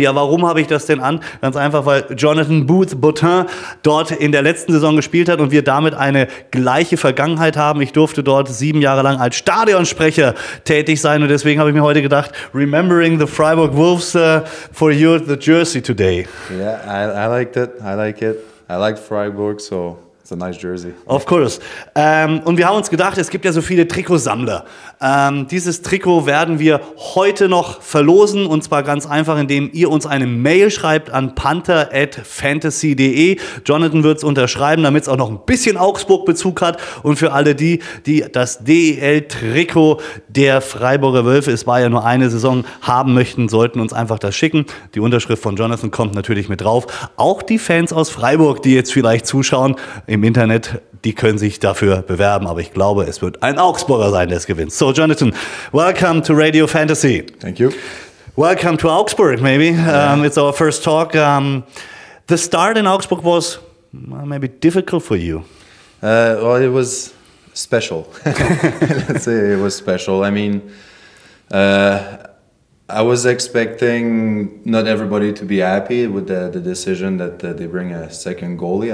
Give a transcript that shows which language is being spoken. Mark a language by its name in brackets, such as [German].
[German] Ja, warum habe ich das denn an? Ganz einfach, weil Jonathan Boutin dort in der letzten Saison gespielt hat und wir damit eine gleiche Vergangenheit haben. Ich durfte dort 7 Jahre lang als Stadionsprecher tätig sein, und deswegen habe ich mir heute gedacht, [English] remembering the Freiburg Wolves for you, the jersey today. Yeah, I liked it. I like it. I like Freiburg, so it's a nice jersey. Of course. [German] Und wir haben uns gedacht, es gibt ja so viele Trikotsammler. Dieses Trikot werden wir heute noch verlosen, und zwar ganz einfach, indem ihr uns eine Mail schreibt an panther@fantasy.de. Jonathan wird es unterschreiben, damit es auch noch ein bisschen Augsburg-Bezug hat. Und für alle die das DEL-Trikot der Freiburger Wölfe, es war ja nur eine Saison, haben möchten, sollten uns einfach das schicken. Die Unterschrift von Jonathan kommt natürlich mit drauf. Auch die Fans aus Freiburg, die jetzt vielleicht zuschauen im Internet, die können sich dafür bewerben, aber ich glaube, es wird ein Augsburger sein, der es gewinnt. [English] So, Jonathan, welcome to Radio Fantasy. Thank you. Welcome to Augsburg, maybe. It's our first talk. The start in Augsburg was maybe difficult for you. Well, it was special. Let's say it was special. I mean, I was expecting not everybody to be happy with the decision that they bring a second goalie.